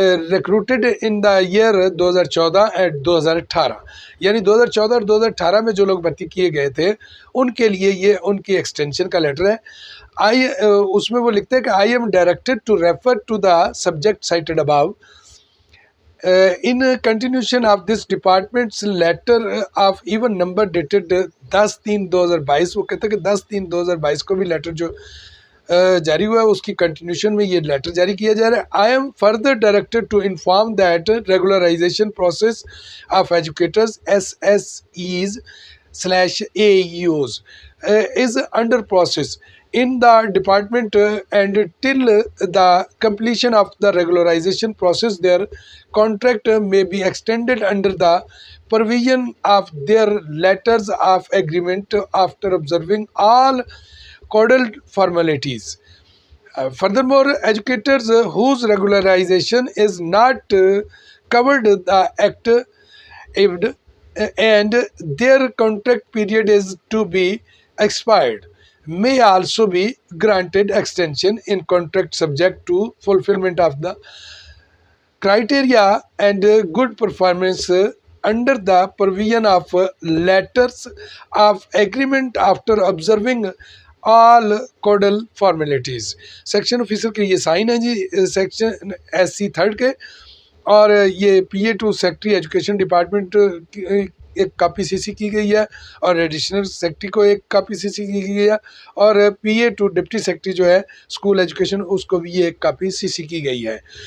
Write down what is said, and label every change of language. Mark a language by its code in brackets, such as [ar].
[en] recruited in the year 2014 and 2018، [ur] یعنی 2014 اور 2018 میں جو لوگ بھرتی کیے گئے تھے ان کے لیے یہ ان کی ایکسٹینشن کا لیٹر ہے۔ اس میں وہ لکھتے ہیں کہ [en] I am directed to refer to the subject cited above in continuation of this department's letter of even number dated 10/3/2022۔ [ur] وہ کہتے ہیں کہ 10/3/2022 کو بھی لیٹر جو جاری ہوا ہے اس کی کنٹینیوشن میں یہ لیٹر جاری کیا جا رہا ہے. [en] I am further directed to inform that regularization process of educators SSEs/AEOs is under process in the department and till the completion of the regularization process their contract may be extended under the provision of their letters of agreement after observing all codal formalities. Furthermore, educators whose regularization is not covered the Act if and their contract period is to be expired may also be granted extension in contract subject to fulfillment of the criteria and good performance under the provision of letters of agreement after observing all codal formalities. [ur] Section officer کے یہ sign ہیں جی section SC3 کے, اور یہ PA2 secretary education department ایک copy CC کی گئی ہے, اور ایڈیشنل سیکٹری کو ایک کاپی CC کی گئی ہے, اور PA2 ڈپٹی سیکٹری جو ہے اسکول ایجوکیشن اس کو بھی یہ ایک کاپی CC کی گئی ہے.